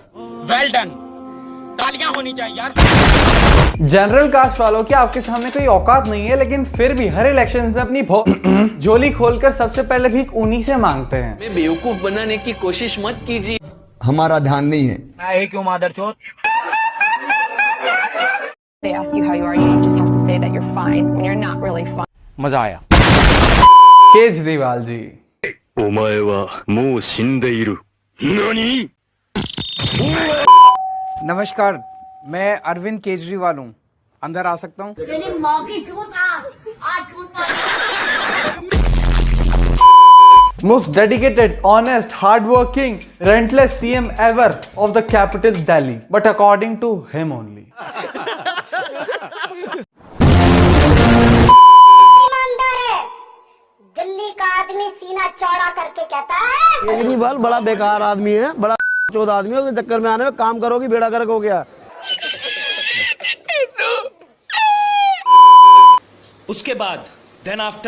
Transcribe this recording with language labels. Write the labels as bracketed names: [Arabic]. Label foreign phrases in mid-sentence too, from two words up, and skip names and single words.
[English] well done. [Hindi] तालियां होनी चाहिए यार। [English] general caste [Hindi] वालों की आपके सामने कोई औकात नहीं है, लेकिन फिर भी हर इलेक्शन में अपनी झोली खोलकर सबसे पहले भीख उन्हीं से मांगते हैं। बेवकूफ बनाने की कोशिश मत कीजिए। हमारा ध्यान नहीं है। [English] They ask you how you are, you just have to say that you're fine when you're not really fine. [Hindi] मजा आया। केजरीवाल जी, [Japanese] お前はもう死んでいる。何? [Hindi] नमस्कार, मैं अरविंद केजरीवाल हूँ। अंदर आ सकता हूँ? [English] Most dedicated, honest, hardworking, relentless CM ever of the capital Delhi, but according to him only. [Hindi] ईमानदार है। दिल्ली का आदमी सीना चौड़ा करके कहता है केजरीवाल बड़ा बेकार आदमी है, बड़ा चौथ आदमी है। उसके चक्कर में आने में काम करोगी बेड़ा गर्क हो गया। उसके बाद [English] then after